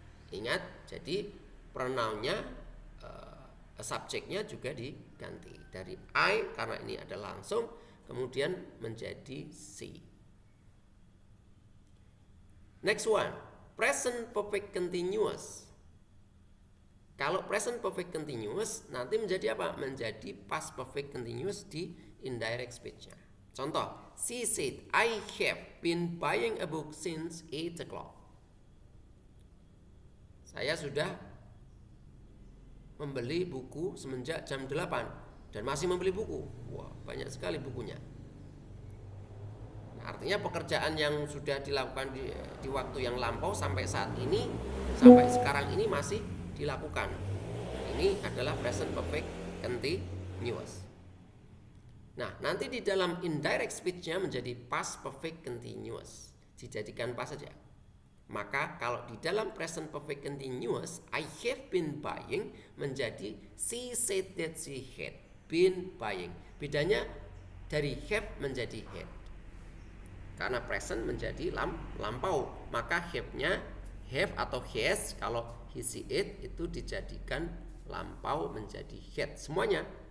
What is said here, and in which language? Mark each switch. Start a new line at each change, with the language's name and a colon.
Indonesian: Ingat, jadi pronounnya subjeknya juga diganti. Dari I karena ini ada langsung, kemudian menjadi she.
English: Next one, present perfect continuous.
Indonesian: Kalau present perfect continuous nanti menjadi apa? Menjadi past perfect continuous di indirect speech-nya.
English: Contoh, she said, I have been buying a book since 8 o'clock.
Indonesian: Saya sudah membeli buku semenjak jam 8 dan masih membeli buku. Wah, banyak sekali bukunya. Artinya pekerjaan yang sudah dilakukan di waktu yang lampau sampai saat ini, sampai sekarang ini masih dilakukan. Ini adalah present perfect continuous. Nah, nanti di dalam indirect speech-nya menjadi past perfect continuous. Dijadikan pas saja. Maka kalau di dalam
English: present perfect continuous, I have been buying menjadi she said that she had been buying.
Indonesian: Bedanya dari have menjadi had. Karena present menjadi lampau, maka have-nya have atau has, kalau he see it itu dijadikan lampau menjadi had semuanya.